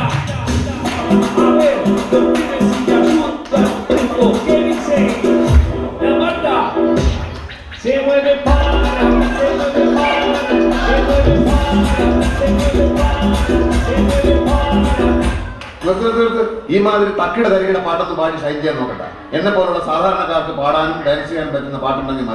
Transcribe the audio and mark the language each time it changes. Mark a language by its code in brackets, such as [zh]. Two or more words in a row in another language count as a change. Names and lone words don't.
[es] A ver, los pibes si ayudan. ¿Qué dice? La mata. Se mueve para. Se mueve para. Se mueve para. Se mueve para. Se mueve para. [ml] ഈ മാതിരി തക്കിട തരികിട പാട്ടൊന്ന് പാടി ഷൈൻ ചെയ്യാൻ നോക്കട്ടെ. എന്നെ പോലുള്ള സാധാരണക്കാർക്ക് പാടാനും ഡാൻസ് ചെയ്യാൻ പറ്റുന്ന പാട്ടുണ്ടെങ്കിൽ മതി.